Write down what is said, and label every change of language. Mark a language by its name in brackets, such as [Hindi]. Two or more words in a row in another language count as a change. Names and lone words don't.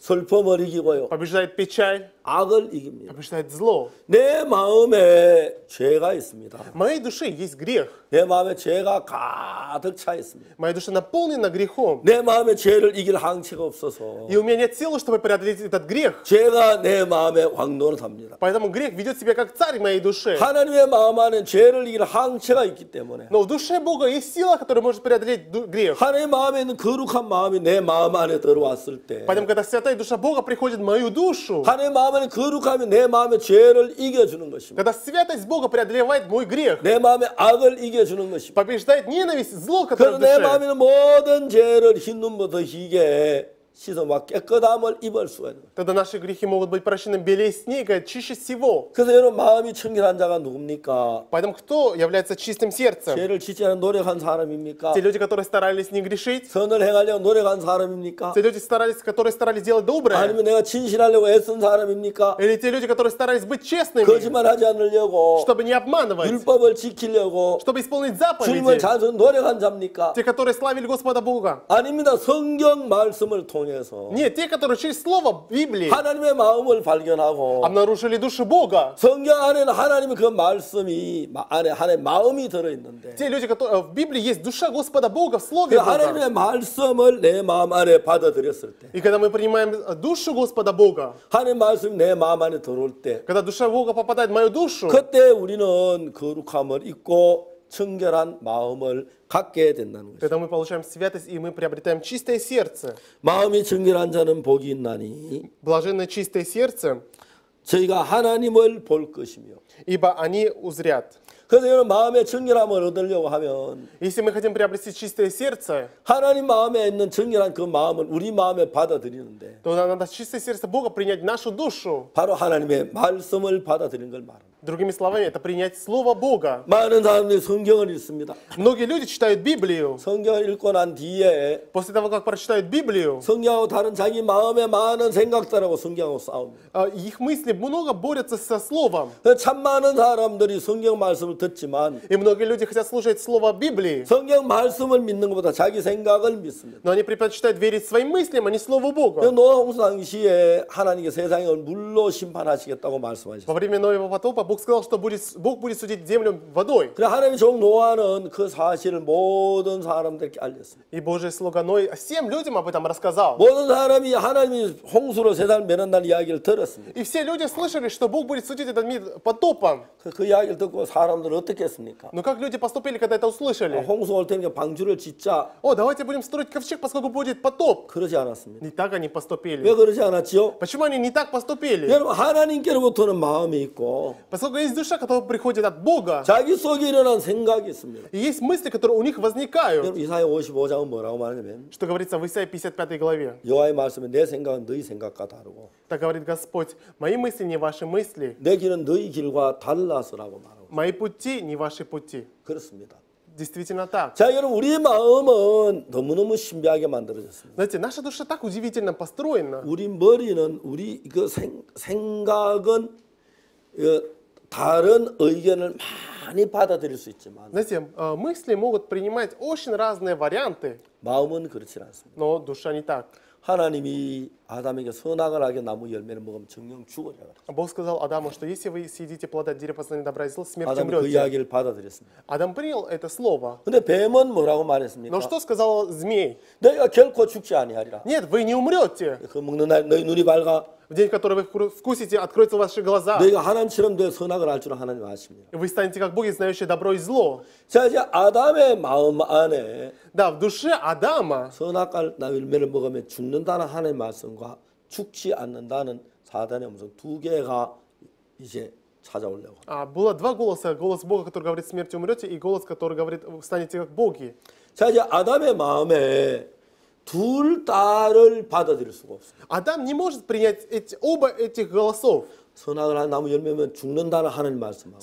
[Korean] 슬픔을 이기고요. [Russian] побеждает печаль, [Korean] 악을 이깁니다. [Russian] побеждает зло. [Korean] 내 마음에 죄가 있습니다. [Russian] В моей душе есть грех. [Korean] 내 마음에 죄가 가득 차 있습니다. [Russian] Моя душа наполнена грехом. [Korean] 내 마음에 죄를 이길 항체가 없어서 [Russian] И у меня нет силы, чтобы преодолеть этот грех. [Korean] 죄가 내 마음에 왕노릇합니다. [Russian] Поэтому грех ведет себя как царь в моей душе. [Korean] 하나님의 마음 안에 죄를 이길 항체가 있기 때문에 [Russian] Но в душе Бога есть сила, которая может преодолеть грех. [Korean] 하나님의 마음에 있는 거룩한 마음이 내 마음 안에 들어왔을 때 [Russian] Поэтому, когда святая душа Бога приходит в мою душу, [Korean] 하나님의 마음 안에 거룩함이 내 마음의 죄를 이겨주는 것입니다. [Russian] когда святость Бога преодолевает мой грех, [Korean] 내 마음의 악을 이겨주는 것입니다. [Russian] побеждает ненависть, зло, которое [Korean] 그래서 [Russian] в [Korean] 내 [Russian] душе, [Korean] 마음에 있는 모든 죄를 흰 눈부터 희게 씻어막 깨끗함을 입을 수가 있는 거예요. [Russian] тогда наши грехи могут быть прощены белее снега, чище всего. [Korean] 그래서 여러분 마음이 청결한 자가 누굽니까? [Russian] Поэтому кто является чистым сердцем? [Korean] 죄를 짓지 않은 노력한 사람입니까? [Russian] Те люди, которые старались не грешить, [Korean] 선을 행하려고 노력한 사람입니까? [Russian] те люди, которые старались делать доброе, [Korean] 아니면 내가 진실하려고 애쓴 사람입니까? [Russian] или те люди, которые старались быть честными, [Korean] 거짓말하지 않으려고 [Russian] чтобы не обманывать, [Korean] 율법을 지키려고 [Russian] чтобы исполнить [Korean] 주님을 [Russian] заповеди, [Korean] 자주 노력한 자입니까? [Russian] те, которые славили Господа Бога. [Korean] 아닙니다. 성경 말씀을 통해서 통해서 [Russian] Нет, те, которые через слово Библии [Korean] 하나님의 마음을 발견하고 [Russian] обнаружили душу Бога. [Korean] 성경 안에는 하나님의 그 말씀이 안에 하나님의 마음이 들어 있는데 [Russian] Те люди, которые в Библии есть душа Господа Бога в [Korean] 그 [Russian] Слове Бога. [Korean] 하나님의 말씀을 내 마음 안에 받아들였을 때 [Russian] И когда мы принимаем душу Господа Бога, [Korean] 하나님의 말씀이 내 마음 안에 들어올 때 [Russian] когда душа Бога попадает в мою душу, [Korean] 그때 우리는 거룩함을 입고 청결한 마음을 갖게 된다는 것이죠. [Russian] когда мы получаем святость и мы приобретаем чистое сердце. [Korean] 마음이 청결한 자는 복이 있나니 [Russian] Блаженное чистое сердце, [Korean] 저희가 하나님을 볼 것이며 [Russian] ибо они узрят. [Korean] 그래서 여러분 마음의 청결함을 얻으려고 하면 [Russian] Если мы хотим приобрести чистое сердце, [Korean] 하나님 마음에 있는 청결한 그 마음을 우리 마음에 받아들이는데 [Russian] то надо чистое сердце Бога принять в нашу душу. [Korean] 바로 하나님의 말씀을 받아들이는 걸 말합니다. [Russian] Другими словами, это принять Слово Бога. [Korean] 많은 사람들이 성경을 읽습니다. [Russian] Многие люди читают Библию. [Korean] 성경을 읽고 난 뒤에 [Russian] После того, как прочитают Библию, [Korean] 성경하고 다른 자기 마음의 많은 생각들하고 성경하고 싸웁니다. [Russian] их мысли много борются со Словом. [Korean] 참 많은 사람들이 성경 말씀을 듣지만 [Russian] И многие люди хотят слушать Слово Библии, [Korean] 성경 말씀을 믿는 것보다 자기 생각을 믿습니다. [Russian] но они предпочитают верить своим мыслям, а не Слову Бога. [Korean] 노아 홍수 당시에 하나님께 세상을 물로 심판하시겠다고 말씀하셨어요. [Russian] Во время Ноева потопа Бог сказал, что Бог будет судить землю водой. [Korean] 그래 하나님의 종 노아는 그 사실을 모든 사람들에게 알렸습니다. [Russian] И Божий слуга Ной всем людям об этом рассказал. [Korean] 모든 사람이 하나님이 홍수로 세상을 멸한다는 이야기를 들었습니다. [Russian] И все люди слышали, что Бог будет судить этот мир потопом. [Korean] 그 이야기를 듣고 사람들은 어떻게 했습니까? [Russian] Но как люди поступили, когда это услышали? [Korean] 홍수 올 테니까 방주를 짓자. [Russian] О, давайте будем строить ковчег, поскольку будет потоп. [Korean] 그러지 않았습니다. [Russian] Не так они [Korean] 왜 [Russian] поступили. [Korean] 그러지 않았지요? [Russian] Почему они не так поступили? [Korean] 여러분 하나님께로부터는 마음이 있고 [Russian] Поскольку есть душа, которая приходит от Бога, [Korean] 자기 속에 일어난 생각이 있습니다. [Russian] и есть мысли, которые у них возникают. [Korean] 여러분 이사야 55장은 뭐라고 말하냐면 [Russian] Что говорится в Исаии 55 главе. [Korean] 여호와의 말씀에 내 생각은 너희 생각과 다르고 [Russian] Так говорит Господь, мои мысли не ваши мысли, [Korean] 내 길은 너희 길과 달라서라고 말하고 [Russian] мои пути не ваши пути. [Korean] 그렇습니다. [Russian] Действительно так. [Korean] 자 여러분 우리 마음은 너무너무 신비하게 만들어졌습니다. [Russian] Знаете, наша душа так удивительно построена. [Korean] 우리 머리는 우리 그 생각은 다른 의견을 많이 받아들일 수 있지만 [Russian] Знаете, мысли могут принимать очень разные варианты, [Korean] 마음은 그렇지 않습니다. [Russian] но душа не так. [Korean] 하나님이 아담에게 선악을 하게 나무 열매를 먹으면 정령 죽으리라 그랬어요. [Russian] Бог сказал Адаму, что если вы съедите плода дерева познания добра и зла, смерть [Korean] 아담이 그 [Russian] умрете. [Korean] 이야기를 받아들였습니다. [Russian] Адам принял это слово. [Korean] 근데 뱀은 뭐라고 말했습니까? [Russian] Но что сказал змей? [Korean] 너희가 결코 죽지 아니하리라. [Russian] Нет, вы не умрете. [Korean] 그 먹는 날 너희 눈이 밝아 [Russian] В день, который вы вкусите, откроются ваши глаза. [Korean] 너희가 하나님처럼 되어 선악을 알 줄은 하나님 아십니다. [Russian] И вы станете как боги, знающие добро и зло. [Korean] 자 이제 아담의 마음 안에 [Russian] Да, в душе Адама [Korean] 선악과 열매를 먹으면 죽는다는 하나님의 말씀과 죽지 않는다는 사단의 음성 두 개가 이제 찾아오려고. [Russian] было два голоса. Голос Бога, который говорит, смерть умрете, и голос, который говорит, вы станете как боги. [Korean] 자 이제 아담의 마음에 둘 다를 받아들일 수가 없어요. [Russian] Адам не может принять оба этих голосов. [Korean] 선악을 한 나무 열매면 죽는다는 하나님 말씀하고